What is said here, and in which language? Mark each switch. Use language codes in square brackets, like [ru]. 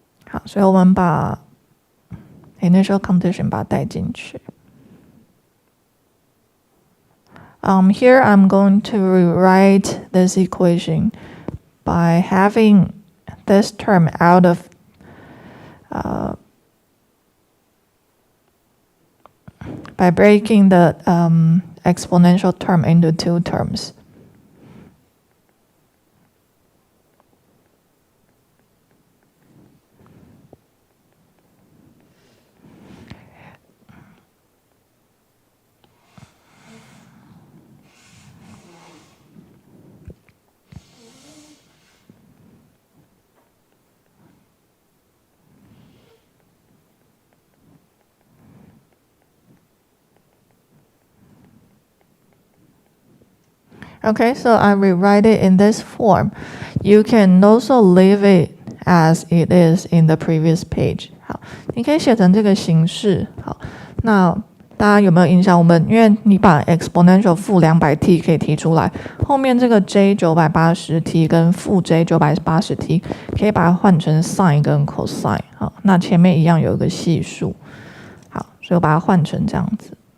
[zh] 好，所以我们把 initial condition 把它带进去。 [en] Here I'm going to rewrite this equation by having this term out of by breaking the exponential term into two terms. Okay, so I rewrite it in this form. You can also leave it as it is in the previous page. [zh] 好，你可以写成这个形式。好，那大家有没有印象？我们因为你把 exponential 负200t 可以提出来，后面这个 j 980t 跟负 j 980t 可以把它换成 sin 跟 cosine。好，那前面一样有一个系数。好，所以我把它换成这样子。